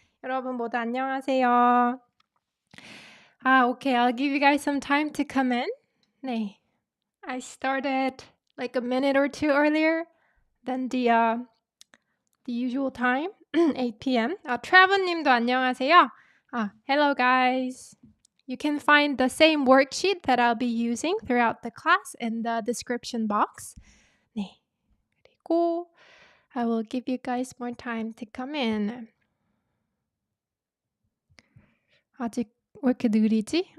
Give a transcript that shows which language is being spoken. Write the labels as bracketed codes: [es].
[ko] 여러분 모두 안녕하세요. [en] Okay, I'll give you guys some time to come in. [ko] 네. [en] I started like a minute or two earlier than the usual time, 8 p.m. [ko] 트래버님도 안녕하세요. [en] Hello guys. You can find the same worksheet that I'll be using throughout the class in the description box. [ko] 네. [en] 그리고 I will give you guys more time to come in. [ko] 아직 왜 이렇게 느리지?